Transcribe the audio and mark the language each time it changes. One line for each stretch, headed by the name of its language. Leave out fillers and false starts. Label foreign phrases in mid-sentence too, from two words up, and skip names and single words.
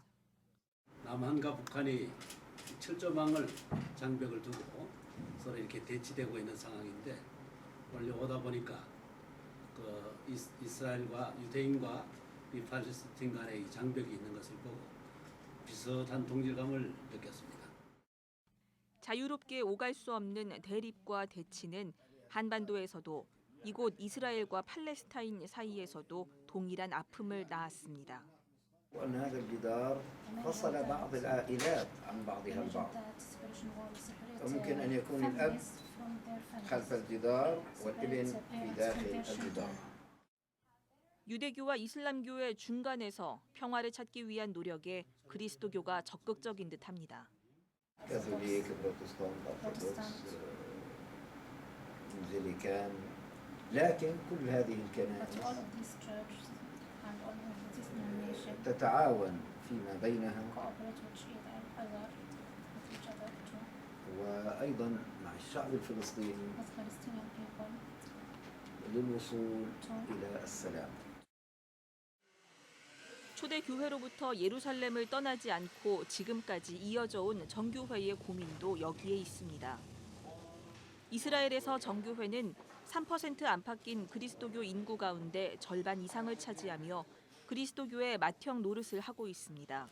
Korean: 남한과 북한이 철조망을 장벽을 두고 서로 이렇게 대치되고 있는 상황인데 원래 오다 보니까 그 이스라엘과 유대인과 이 팔레스타인 간의 이 장벽이 있는 것을 보고 비슷한 동질감을 느꼈습니다. 자유롭게 오갈 수 없는 대립과 대치는 한반도에서도 이곳 이스라엘과 팔레스타인 사이에서도 동일한 아픔을 낳았습니다.
Arabic: وأن هذا الجدار فصل بعض العائلات عن بعضها البعض وممكن أن يكون الأب خلف الجدار والابن في داخل الجدار.
Korean: 유대교와 이슬람교의 중간에서 평화를 찾기 위한 노력에 그리스도교가 적극적인 듯합니다.
Arabic: كاثوليك بروتستانت أرثوذكس انجليكان لكن كل هذه الكنائس تتعاون فيما بينها وأيضا مع الشعب الفلسطيني للوصول إلى السلام.
Korean: 초대 교회로부터 예루살렘을 떠나지 않고 지금까지 이어져 온 정교회의 고민도 여기에 있습니다. 이스라엘에서 정교회는 3% 안팎인 그리스도교 인구 가운데 절반 이상을 차지하며 그리스도교의 맏형 노릇을 하고 있습니다.